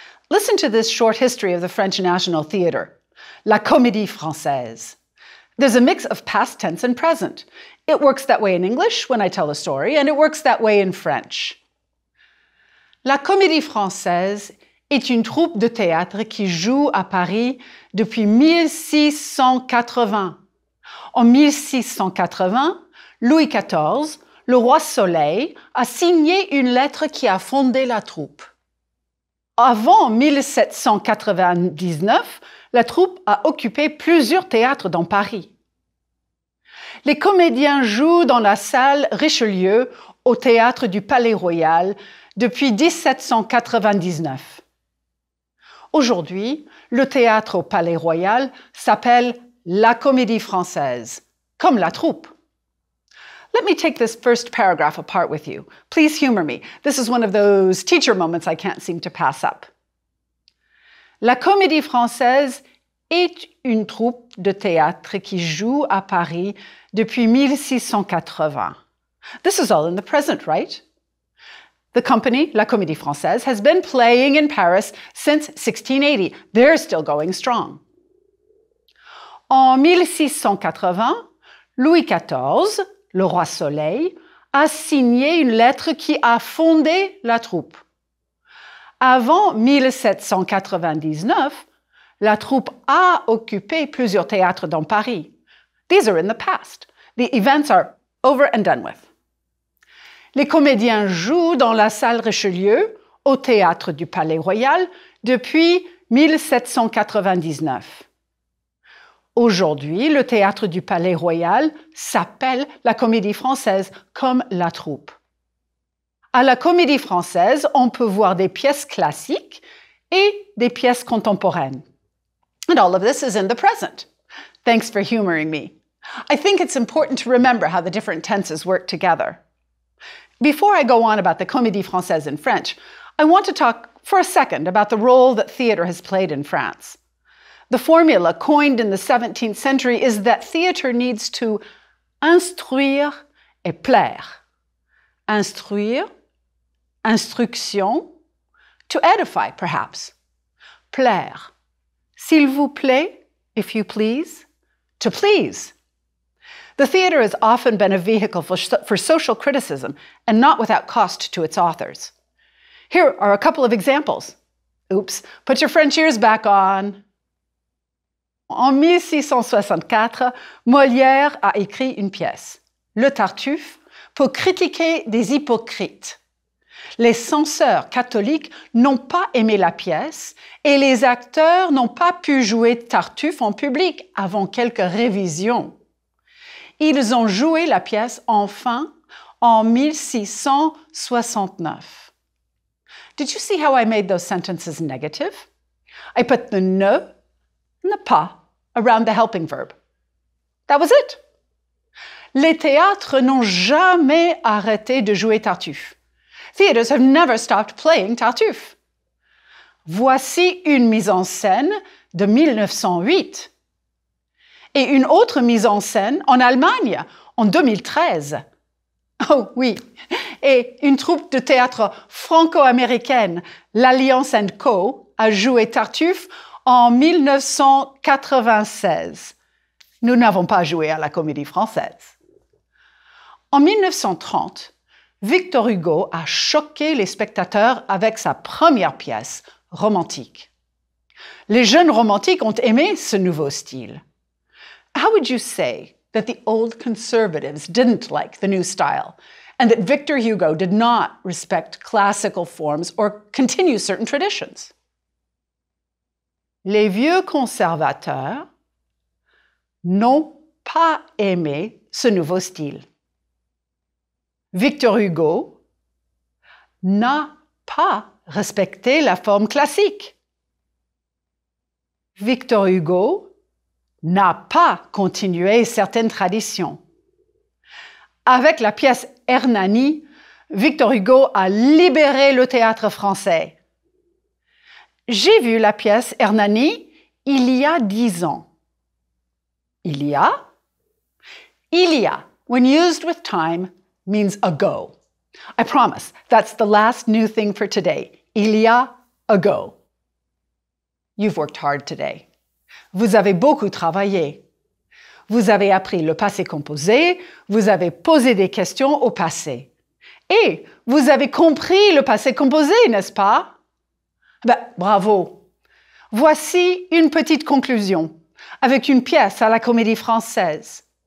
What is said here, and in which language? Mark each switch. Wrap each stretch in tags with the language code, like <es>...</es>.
<en>Listen to this short history of the French National Theatre. La Comédie Française. There's a mix of past tense and present. It works that way in English when I tell a story, and it works that way in French.</en> <fr>La Comédie Française est une troupe de théâtre qui joue à Paris depuis 1680. En 1680, Louis XIV, le roi Soleil, a signé une lettre qui a fondé la troupe. Avant 1799, la troupe a occupé plusieurs théâtres dans Paris. Les comédiens jouent dans la salle Richelieu au théâtre du Palais-Royal depuis 1799. Aujourd'hui, le théâtre au Palais-Royal s'appelle la Comédie Française, comme la troupe.</fr> <en>Let me take this first paragraph apart with you. Please humor me. This is one of those teacher moments I can't seem to pass up.</en> <fr>La Comédie Française est une troupe de théâtre qui joue à Paris depuis 1680.</fr> <en>This is all in the present, right? The company, La Comédie Française, has been playing in Paris since 1680. They're still going strong.</en> <fr>En 1680, Louis XIV, le roi Soleil, a signé une lettre qui a fondé la troupe. Avant 1799, la troupe a occupé plusieurs théâtres dans Paris.</fr> <en>These are in the past. The events are over and done with.</en> <fr>Les comédiens jouent dans la salle Richelieu, au théâtre du Palais-Royal, depuis 1799. Aujourd'hui, le théâtre du Palais-Royal s'appelle la Comédie Française, comme la troupe. À la Comédie Française, on peut voir des pièces classiques et des pièces contemporaines.</fr> <en>And all of this is in the present. Thanks for humoring me. I think it's important to remember how the different tenses work together. Before I go on about the Comédie Française in French, I want to talk for a second about the role that theater has played in France. The formula coined in the 17th century is that theater needs to</en> <fr>instruire et plaire.</fr> <en>Instruire, instruction, to edify perhaps. Plaire,</en> <fr>s'il vous plaît,</fr> <en>if you please, to please. The theater has often been a vehicle for social criticism and not without cost to its authors. Here are a couple of examples. Oops, put your French ears back on.</en> <fr>En 1664, Molière a écrit une pièce, Le Tartuffe, pour critiquer des hypocrites. Les censeurs catholiques n'ont pas aimé la pièce et les acteurs n'ont pas pu jouer Tartuffe en public avant quelques révisions. Ils ont joué la pièce enfin en 1669.</fr> <en>Did you see how I made those sentences negative? I put the ne pas around the helping verb. That was it.</en> <fr>Les théâtres n'ont jamais arrêté de jouer Tartuffe.</fr> <en>Theaters have never stopped playing Tartuffe.</en> <fr>Voici une mise en scène de 1908 et une autre mise en scène en Allemagne en 2013. Oh oui, et une troupe de théâtre franco-américaine, l'Alliance & Co, a joué Tartuffe en 1996. Nous n'avons pas joué à la Comédie Française. En 1930, Victor Hugo a choqué les spectateurs avec sa première pièce, Romantique. Les jeunes romantiques ont aimé ce nouveau style.</fr> <en>How would you say that the old conservatives didn't like the new style and that Victor Hugo did not respect classical forms or continue certain traditions?</en> <fr>Les vieux conservateurs n'ont pas aimé ce nouveau style. Victor Hugo n'a pas respecté la forme classique. Victor Hugo n'a pas continué certaines traditions. Avec la pièce Hernani, Victor Hugo a libéré le théâtre français. J'ai vu la pièce Hernani il y a 10 ans. Il y a,</fr> <en>when used with time, means ago. I promise, that's the last new thing for today.</en> <fr>Il y a,</fr> <en>ago. You've worked hard today.</en> <fr>Vous avez beaucoup travaillé. Vous avez appris le passé composé, vous avez posé des questions au passé. Et vous avez compris le passé composé, n'est-ce pas? Bravo! Voici une petite conclusion avec une pièce à la Comédie Française.</fr>